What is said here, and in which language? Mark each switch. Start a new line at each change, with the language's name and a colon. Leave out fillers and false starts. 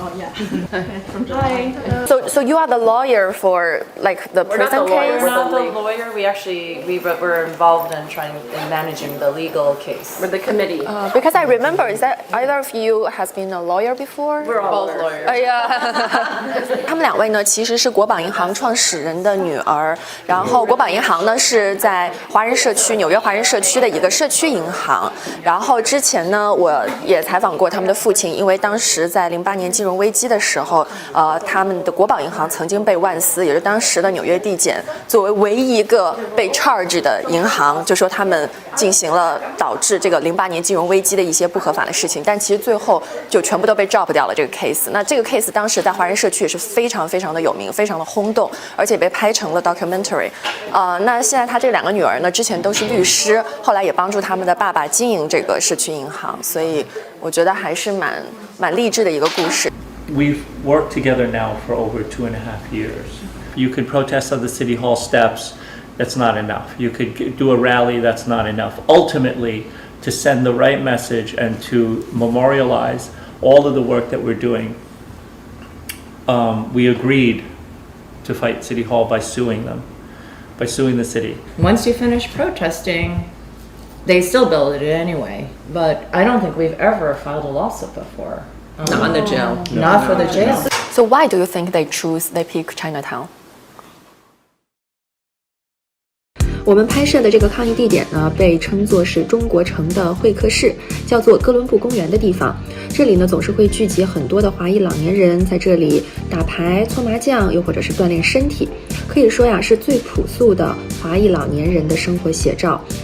English: Hi. So you are the lawyer for like the prison case? We're not the lawyer. We were involved in managing the legal case. We're the committee. Because I remember, is that either of you has been a lawyer before? We're all both lawyers.
Chinese: 哎呀，他们两位呢，其实是国宝银行创始人的女儿。然后国宝银行呢是在华人社区，纽约华人社区的一个社区银行。然后之前呢，我也采访过他们的父亲，因为当时在08年金融危机的时候，他们的国宝银行曾经被万斯，也是当时的纽约地检作为唯一一个被 charge 的银行，就说他们进行了导致这个08年金融危机的一些不合法的事情，但其实最后就全部都被 drop 掉了这个 case。那这个 case 当时在华人社区也是非常非常的有名，非常的轰动，而且被拍成了 documentary。那现在他这两个女儿呢，之前都是律师，后来也帮助他们的爸爸经营这个社区银行，所以我觉得还是蛮励志的一个故事。
English: We've worked together now for over 2.5 years. You could protest on the City Hall steps, that's not enough. You could do a rally, that's not enough. Ultimately, to send the right message and to memorialize all of the work that we're doing, we agreed to fight City Hall by suing them, by suing the city. Once you finish protesting, they still build it anyway. But I don't think we've ever filed a lawsuit before. Not on the jail. Not for the jail. So why do you think they pick Chinatown?
Chinese: 我们拍摄的这个抗议地点呢，被称作是中国城的会客室，叫做哥伦布公园的地方。这里呢，总是会聚集很多的华裔老年人在这里打牌、搓麻将，又或者是锻炼身体。可以说呀，是最朴素的华裔老年人的生活写照。